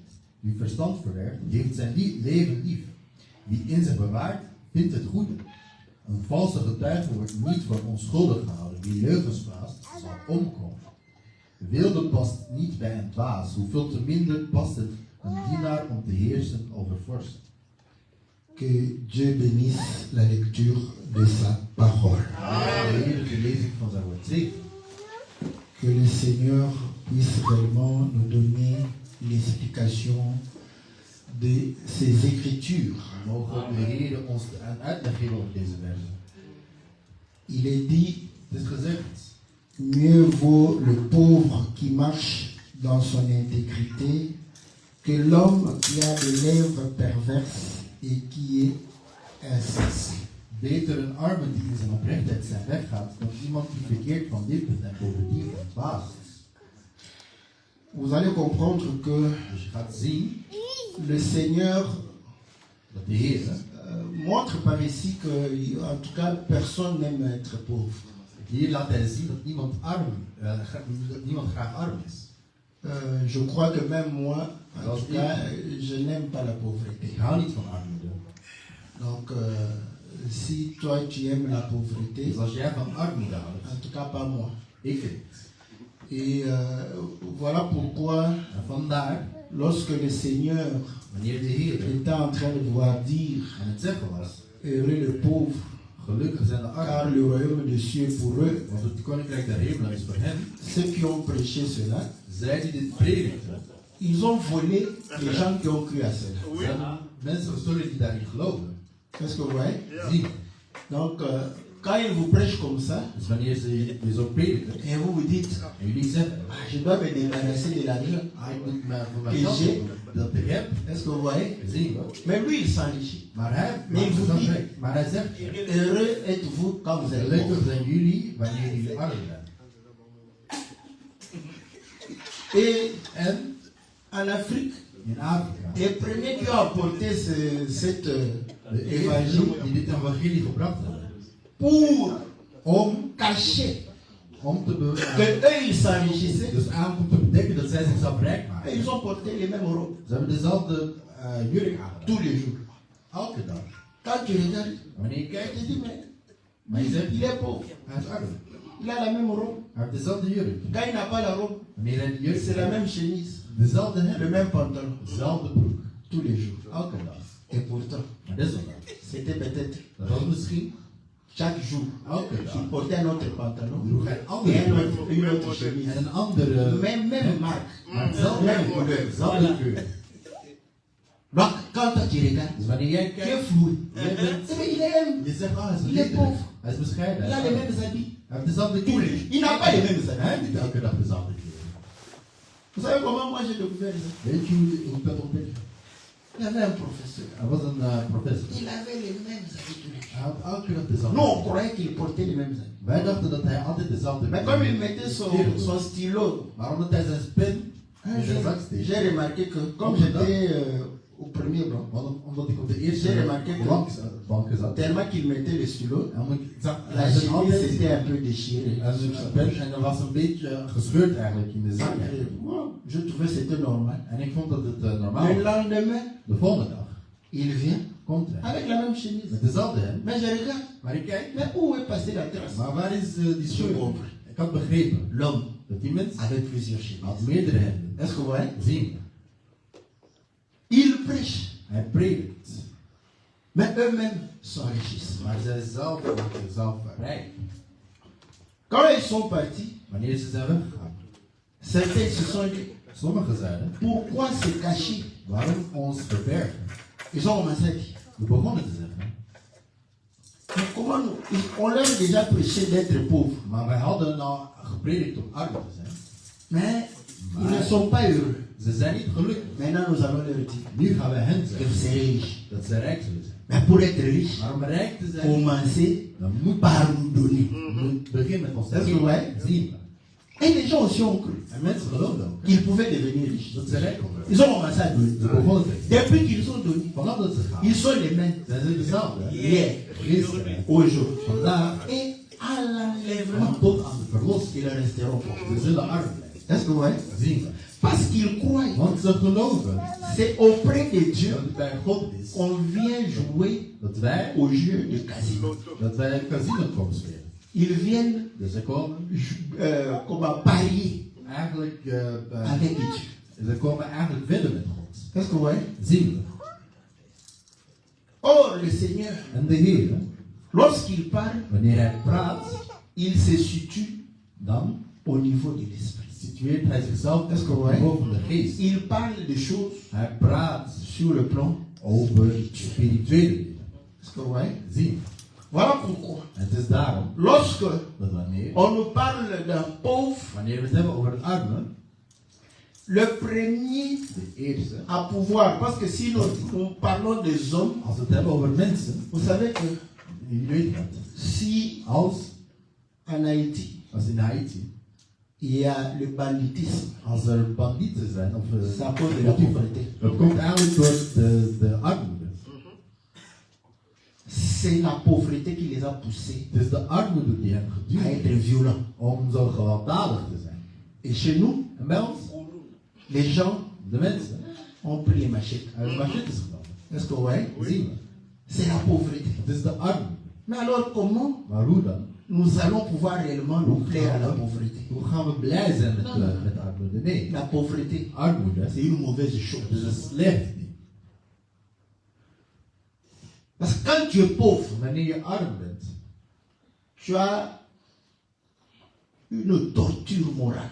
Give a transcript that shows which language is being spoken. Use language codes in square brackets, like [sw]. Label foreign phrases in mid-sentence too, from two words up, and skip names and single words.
[nl] Wie verstand verwerft, heeft zijn leven lief. Wie in zich bewaart, vindt het goede. Een valse getuige wordt niet voor onschuldig gehouden. Wie leugens blaast, zal omkomen. Wilde past niet bij een dwaas, hoeveel te minder past het een dienaar om te heersen over vorsten. [fr] Que Dieu bénisse la lecture de sa parole. Que le Seigneur puisse réellement nous donner l'explication de ces Écritures. Il est dit, mieux vaut le pauvre qui marche dans son intégrité que l'homme qui a des lèvres perverses et qui est insensé. [nl] Beter een arme die in zijn oprechtheid zijn weg gaat, dan iemand die verkeerd van lippen en bovendien een dwaas is. [fr] Vous allez comprendre que [nl] Dus je gaat zien [fr] le Seigneur [nl] dat de Heer [fr] montre par ici que, en tout cas, personne n'aime être pauvre. [nl] hier laat hij zien dat niemand graag arm is. [fr] Je crois que même moi, en tout cas, je n'aime pas la pauvreté. [nl] Ik hou niet van armoede. [fr] Donc, si toi tu aimes la pauvreté, [nl] Dus als jij van armoede [fr] en [nl] houdt, [fr] tout cas pas moi. [nl] ik het. [fr] Et voilà pourquoi, [nl] En vandaar, [fr] lorsque le Seigneur [nl] wanneer de Heer [fr] était en train de vouloir dire, [nl] aan het zeggen was, [fr] heureux le pauvre, [nl] gelukkig zijn de [fr] car [nl] armen, [fr] le royaume de Dieu est pour eux, [nl] want het koninkrijk der hemelen is voor hen. [fr] ceux qui ont prêché cela, [nl] Zij die dit predikten, [fr] ils ont volé les gens qui ont cru à cela. [nl] zijn mensen gestolen die daarin geloven. [fr] Est-ce que vous voyez? [nl] Zie. [fr] Donc, quand il vous prêche comme ça, [nl] Dus wanneer ze je zo prediken [fr] et vous vous dites, [nl] en jullie zeggen, [fr] je dois me débarrasser de l'argent, [nl] ik moet me voor mijn [fr] Et [nl] geld [fr] j'ai- [nl] doen, dat ik heb, [fr] est-ce que vous voyez? [nl] zie je. [fr] Mais lui, il s'enrichit. [nl] Maar hij Nee, maakt ik het moet dan niet. weg. Maar hij zegt, [fr] Heureux êtes-vous quand vous êtes [nl] gelukkig [fr] pauvre. [nl] zijn jullie wanneer jullie arm zijn. [fr] Et [nl] En [fr] en Afrique, [nl] in Afrika, [fr] les premiers qui ont apporté cet [nl] de [fr] évangile [nl] eerste die dit evangelie gebracht hebben, [fr] pour [nl] om [fr] cacher [nl] te [fr] que eux ils s'enrichissaient, [nl] dus om te bedekken dat zij zichzelf rijk [fr] et [nl] maken. [fr] ils ont porté les mêmes robes [nl] Ze hebben dezelfde jurk aangedaan. [fr] tous les jours. [nl] Elke dag. [fr] Quand tu regardes, [nl] Wanneer je [fr] tu [nl] kijkt, [fr] te dis, mais [nl] je zegt, [fr] il est pauvre, [nl] hij is arm. [fr] il a la même robe. [nl] Hij heeft dezelfde jurk. [fr] Quand il n'a pas la robe, [nl] Wanneer hij de jurk [fr] c'est la [nl] heeft, [fr] même chemise, [nl] dezelfde [fr] le [nl] hemd, [fr] même pantalon, [nl] dezelfde broek. [fr] tous les jours. [nl] Elke dag. [fr] Et pourtant, [nl] Maar desondanks, [fr] c'était peut-être [nl] dat was misschien [fr] chaque jour [nl] elke [fr] qu'il [nl] dag. [fr] portait un autre pantalon [nl] Droeg hij [fr] et [nl] andere broek [fr] une autre chemise. [nl] en een andere, [fr] Même marque, [nl] maar hetzelfde [fr] même couleur. [nl] dezelfde kleur. [fr] Donc, quand toi tu regardes, [nl] Dus wanneer jij [fr] tu es [nl] kijkt, [fr] floué. [nl] jij bent, [fr] Mais il est, [nl] je zegt, hij is [fr] Il est [nl] liefelijk. [fr] pauvre. [nl] Hij is bescheiden. [fr] il a les mêmes habits. [nl] Hij heeft dezelfde [fr] Tous les [nl] kleur. [fr] jours. Il n'a pas les mêmes [nl] Hij [fr] habits. [nl] heeft niet elke dag dezelfde kleur. [fr] Vous savez comment moi j'ai découvert ça? [nl] Weet je hoe ik dat ontdekte? [fr] Il y avait un professeur. [nl] Hij was een professor. [fr] Il avait les mêmes habits tous les jours. [nl] Hij had elke dag dezelfde [fr] Nous, on [nl] kleur. [fr] croyait qu'il portait les mêmes habits. [nl] Wij dachten dat hij altijd dezelfde [fr] Mais comme il mettait son stylo, [nl] Maar omdat hij zijn pen [fr] un [nl] in zijn [fr] jour, [nl] zak steekt, [fr] j'ai remarqué que comme j'étais au premier banc, [nl] omdat ik op de eerste [fr] J'ai remarqué que- [nl] bank zat, [fr] tellement qu'il mettait le stylo, [nl] en ik zag [fr] la [nl] hij zijn [fr] chemise [nl] altijd [fr] était un peu déchirée. [nl] en zijn pen en dat was een beetje gescheurd eigenlijk in de zak. [fr] Et moi, je trouvais que c'était normal. [nl] En ik vond dat het normaal [fr] Le [nl] was. [fr] lendemain, [nl] De volgende dag [fr] il vient [nl] komt hij [fr] avec la même chemise. [nl] met dezelfde hemd. [fr] Mais je regarde, [nl] Maar ik kijk, [fr] mais où est passée la trace? [nl] maar waar is die [fr] Je [nl] scheur? [fr] comprends. [nl] Ik had begrepen [fr] L'homme [nl] dat die mens [fr] avec plusieurs chemises. [nl] had meerdere hemden. [fr] Est-ce que vous voyez? [nl] Zien. [fr] Il prêche, [nl] Hij predikt, [fr] mais eux-mêmes s'enrichissent. [nl] maar zij zelf maken zichzelf rijk. [fr] Quand ils sont partis, [nl] Wanneer ze zijn weggegaan. [fr] certains se sont dit, [nl] Sommigen zeiden, [fr] pourquoi se cacher? [nl] waarom ons verbergen? [fr] Ils ont commencé à dire, [nl] We begonnen te zeggen, [fr] mais comment nous, on leur a déjà prêché d'être pauvres, [nl] maar wij hadden al gepredikt om arm te zijn. [fr] mais ils ne sont pas heureux. [nl] Ze zijn niet gelukkig. [fr] Maintenant, nous allons leur dire [nl] Nu gaan wij hen [fr] que [nl] zeggen [fr] vous serez riches. [nl] dat ze rijk zullen zijn. [fr] Mais pour être riche, [nl] Maar om rijk te zijn, [fr] commencez [nl] dan moet [fr] par nous donner. [nl] je beginnen met ons te Dat is geven. waar. Zien we. [fr] Et les gens aussi ont cru [nl] En mensen geloofden ook [fr] qu'ils pouvaient devenir riches. [nl] dat ze rijk konden worden. [fr] Ils ont commencé à donner. [nl] Ze begonnen te geven. [fr] Depuis qu'ils ont donné, [nl] Vanaf dat ze gaan, [fr] ils sont les mêmes [nl] zijn ze dezelfde. [fr] hier, [nl] Gisteren, [fr] aujourd'hui. [nl] vandaag [fr] Et à l'enlèvement, [nl] en tot aan de verlossing. [fr] ils resteront pauvres. [nl] Ze zullen arm blijven. [fr] Est-ce que vous voyez? [nl] Zien we. [fr] Parce qu'ils croient. [nl] Want ze geloven [fr] C'est auprès de Dieu [nl] dat het bij God is [fr] qu'on vient jouer [nl] dat wij, [fr] au jeu de casino. [nl] casino komen spelen. [fr] Ils viennent [nl] Dus ze komen [fr] comment parier [nl] eigenlijk, [fr] avec Dieu. [nl] ze komen eigenlijk wedden met God. [fr] Est-ce que vous voyez? [nl] Zien we. [fr] Or, le Seigneur, [nl] En de Heer, [fr] lorsqu'il parle, [nl] wanneer hij praat, [fr] il se situe [nl] dan [fr] au niveau de l'esprit. [nl] situeert hij zichzelf [fr] Est-ce que [nl] op [fr] vous [nl] het [fr] voyez? [nl] niveau van de geest. [fr] Il parle de choses [nl] Hij praat [fr] sur le plan. [nl] over spirituele dingen. [fr] Est-ce que vous voyez? [nl] Zien. [fr] Voilà pourquoi, [nl] En het is daarom [fr] lorsque [nl] dat wanneer, [fr] on nous parle d'un pauvre, [nl] wanneer we het hebben over het arme, [fr] le premier [nl] de eerste, [fr] à pouvoir, parce que si nous parlons des hommes, [nl] als we het hebben over mensen, [fr] vous savez que [nl] jullie weten dat, [fr] si [nl] als [fr] en Haïti, [nl] in Haiti, [fr] il y a le banditisme, [nl] als er bandieten zijn, of [fr] ça cause de la pauvreté. [nl] dat komt eigenlijk door de armoede. [fr] C'est la pauvreté qui les a poussés [nl] Het is de armoede die hen [fr] à [nl] geduwd [fr] être [nl] heeft [fr] violents. [nl] om zo gewelddadig te zijn. [fr] Et chez nous, [nl] En bij ons, [fr] les gens [nl] de mensen, [fr] ont pris les machettes. [nl] uit machetes genomen. [fr] Est-ce que vous voyez? [nl] Zien we. [fr] C'est la pauvreté. [nl] Het is de armoede. [fr] Mais alors comment [nl] Maar hoe dan? [fr] nous allons pouvoir réellement nous plaire à la pauvreté? [nl] Hoe gaan we blij zijn met de armoede? Nee, [fr] La pauvreté, [nl] armoede [fr] c'est une mauvaise [nl] is [fr] chose. [nl] een slecht ding. [fr] Parce que quand tu es pauvre, [nl] Wanneer je arm bent, [fr] tu as une torture morale.